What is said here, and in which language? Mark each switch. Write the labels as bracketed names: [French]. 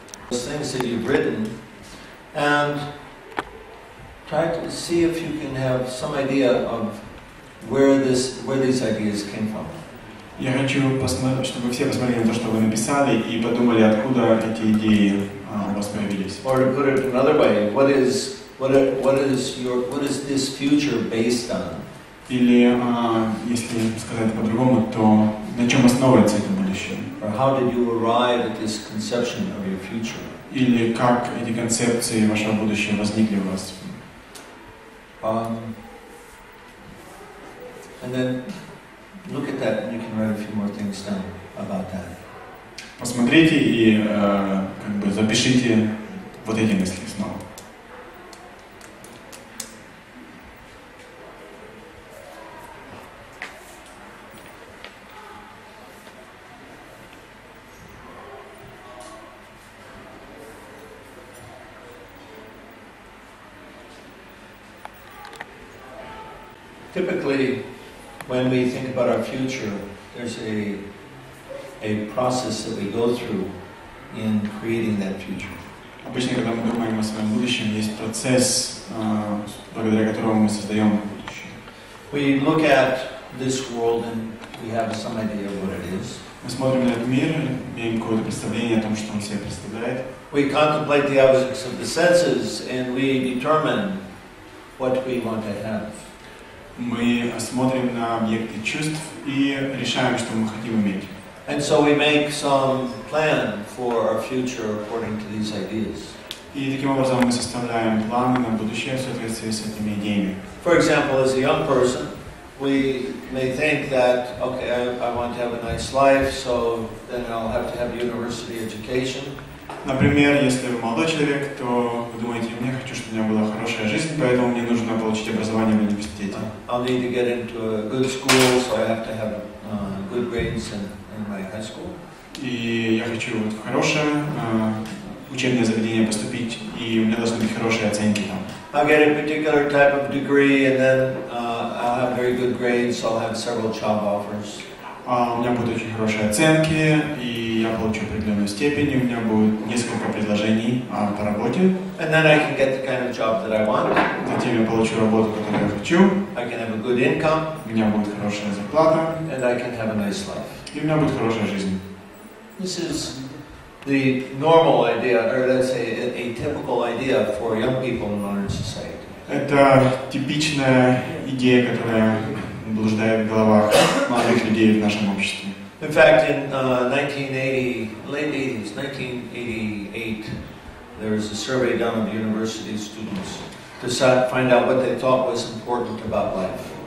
[English] Things that you've written, and try to see if you can have some idea of where these ideas came from. [Russian] Я хочу, чтобы все посмотрели на то, что вы написали, и подумали, откуда эти идеи у вас появились. [English] Or to put it another way, what is this future based on? [Russian] Или, если сказать по-другому, то на чем основывается это будущее? [English] Or how did you arrive at this conception of your future? [Russian] Или как эти концепции вашего будущего возникли у вас? [English] And then look at that, and you can write a few more things down about that. [Russian] Посмотрите и как бы запишите вот эти мысли снова. [English] Typically, when we think about our future, there's a process that we go through in creating that future. [Russian] Обычно, когда мы думаем о своем будущем, есть процесс, благодаря которому мы создаем будущее. [English] We look at this world and we have some idea of what it is. [Russian] Мы смотрим на этот мир, имеем какое-то представление о том, что он себе представляет. [English] We contemplate the objects of the senses and we determine what we want to have. [Russian] Мы смотрим на объекты чувств и решаем, что мы хотим иметь. [English] And so we make some plan for our future according to these ideas. [Russian] И таким образом мы составляем планы на будущее в соответствии с этими идеями. [English] For example, as a young person, we may think that, okay, I want to have a nice life, so then I'll have to have university education. [Russian] Например, если вы молодой человек, то вы думаете, я хочу, чтобы у меня была хорошая жизнь, поэтому мне нужно получить образование в университете. [English] I'll need to get into a good school, so I have to have good grades in my high school. [Russian] И я хочу вот в хорошее учебное заведение поступить, и у меня должны быть хорошие оценки там. [English] I'll get a particular type of degree, and then I'll have very good grades, so I'll have several job offers. [Russian] У меня будут очень хорошие оценки, и я получу определенную степень, и у меня будет несколько предложений по работе. [English] And then I can get the kind of job that I want. [Russian] Затем я получу работу, которую я хочу. [English] I can have a good income. [Russian] У меня будет хорошая зарплата. [English] And I can have a nice life. [Russian] И у меня будет хорошая жизнь. [English] This is the normal idea, or let's say a typical idea for young people in modern society. [Russian] Это типичная идея, которая блуждает в головах молодых людей в нашем обществе. [English] In fact, in 1980, late 80s, 1988, there was a survey done of university students to find out what they thought was important about life.